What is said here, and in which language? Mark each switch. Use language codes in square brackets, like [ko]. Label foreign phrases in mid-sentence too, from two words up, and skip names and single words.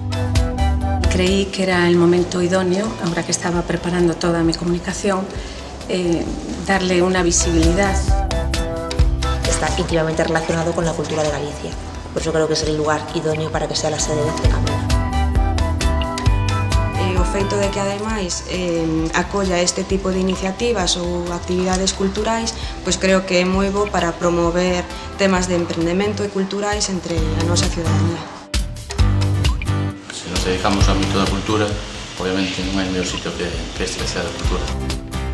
[es] Creí que era el momento idóneo, ahora que estaba preparando toda mi comunicación, darle una visibilidad. Está íntimamente relacionado con la cultura de Galicia. Por eso creo que es el lugar idóneo para que sea la sede deste Camino. [gl] O feito de que ademais acolla este tipo de iniciativas ou actividades culturais, pois creo que é moi bo para promover temas de emprendemento e culturais entre a nosa ciudadanía. Se nos dedicamos ao ámbito da cultura, obviamente non hai mellor sitio que este que sea da cultura.